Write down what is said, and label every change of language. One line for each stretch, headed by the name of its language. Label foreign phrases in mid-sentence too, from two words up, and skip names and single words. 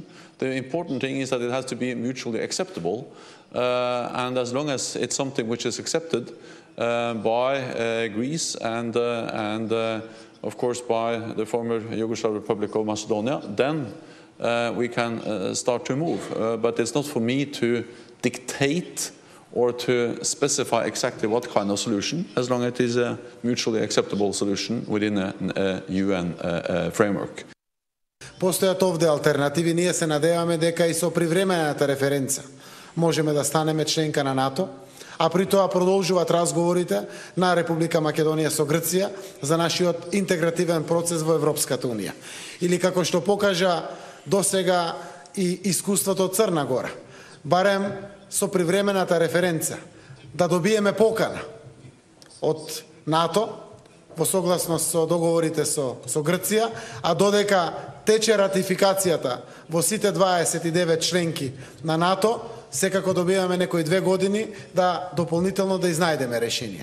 English: The important thing is that it has to be mutually acceptable, and as long as it's something which is accepted by Greece and of course by the former Yugoslav Republic of Macedonia, then we can start to move. But it's not for me to dictate or to specify exactly what kind of solution, as long as it is a mutually acceptable solution within a UN framework.
Macedonian: Постојат овде алтернативи. Ние се надеваме дека и со привремената референца можеме да станеме членка на НАТО, а при тоа продолжуваат разговорите на Република Македонија со Грција за нашиот интегративен процес во Европската Унија. Или како што покажа досега и искуството од Црна Гора, барем со привремената референца, да добиеме покана од НАТО во согласност со договорите со Грција, а додека тече ратификацијата во сите 29 членки на НАТО, секако добиваме некои 2 години да дополнително да изнајдеме решение.